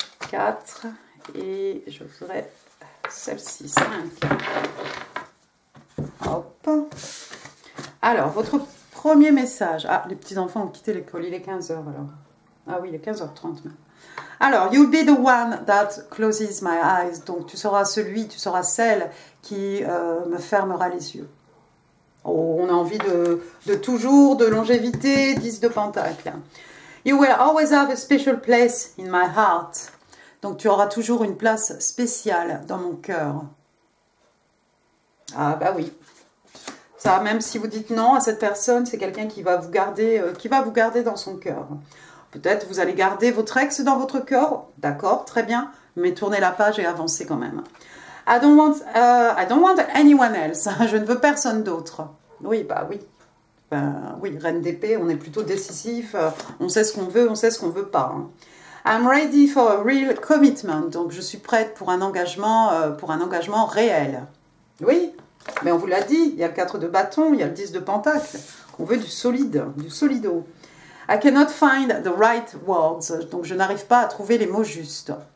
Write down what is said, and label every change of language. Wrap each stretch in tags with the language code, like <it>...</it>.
<fr>4, et je voudrais celle-ci, 5. Hop. Alors, votre premier message. Ah, les petits-enfants ont quitté l'école, il est 15h alors. Ah oui, il est 15h30 même.</fr> <en>Alors, you'll be the one that closes my eyes.</en> <fr>Donc, tu seras celle qui me fermera les yeux. Oh, on a envie de toujours, de longévité, 10 de pentacle.</fr> <en>You will always have a special place in my heart.</en> <fr>Donc, tu auras toujours une place spéciale dans mon cœur. Ah, bah oui. Ça, même si vous dites non à cette personne, c'est quelqu'un qui va vous garder dans son cœur. Peut-être vous allez garder votre ex dans votre cœur, d'accord, très bien, mais tournez la page et avancez quand même.</fr> <en>I don't want anyone else.</en> <fr>Je ne veux personne d'autre. Oui, bah oui. Oui, reine d'épée, on est plutôt décisif, on sait ce qu'on veut, on sait ce qu'on veut pas. Hein.</fr> <en>I'm ready for a real commitment.</en> <fr>Donc je suis prête pour un engagement réel. Oui, mais on vous l'a dit, il y a le 4 de bâton, il y a le 10 de pentacle. On veut du solide, du solido.</fr> <en>I cannot find the right words.</en> <fr>Donc, je n'arrive pas à trouver les mots justes.</fr>